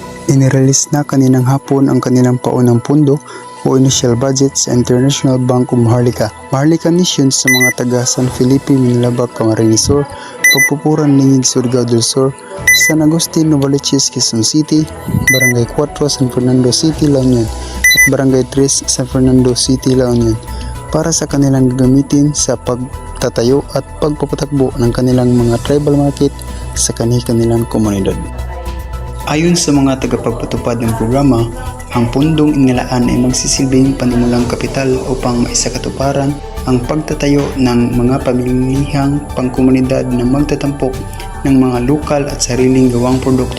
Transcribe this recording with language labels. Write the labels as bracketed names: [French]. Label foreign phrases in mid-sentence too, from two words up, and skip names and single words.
[Filipino] Inirelease na kaninang hapon ang kanilang paunang pundo o [English] initial budget [Filipino] sa International Bank of Maharlika. Maharlika Mission sa mga taga San Felipe, Minalabak, Camarines Sur, Pagpupuran, Ningig, Surigao del Sur, San Agustin, Novaliches, Quezon City, Barangay 4, San Fernando City, La Union, at Barangay 3, San Fernando City, La Union, para sa kanilang gagamitin sa pagtatayo at pagpapatakbo ng kanilang mga [English] tribal market [Filipino] sa kanilang komunidad. Ayon sa mga tagapagpatupad ng programa, ang pundong inilaan ay magsisilbing panimulang kapital upang maisakatuparan ang pagtatayo ng mga pamilihang pangkomunidad na magtatampok ng mga lokal at sariling gawang produkto.